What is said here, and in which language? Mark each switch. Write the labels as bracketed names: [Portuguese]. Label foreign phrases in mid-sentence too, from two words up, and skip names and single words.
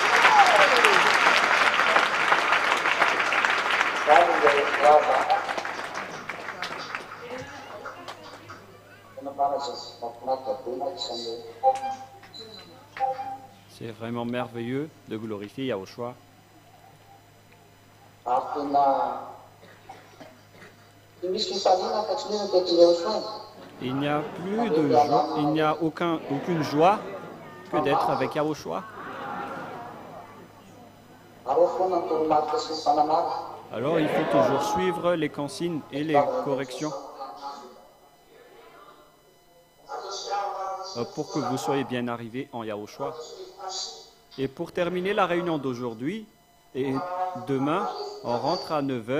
[French] C'est vraiment merveilleux de glorifier Yahushua. [Malagasy] Dia misy fifaliana afa-tsy ny teto Iarosoa. [French] Il n'y a plus de joie, il n'y a aucune joie que d'être avec Yahushua. [Malagasy] Aleo foana ny toromarika sy ny fanamara. [French] Alors il faut toujours suivre les consignes et les corrections pour que vous soyez bien arrivés en Yahushua. Et pour terminer la réunion d'aujourd'hui, et demain, on rentre à 9 h.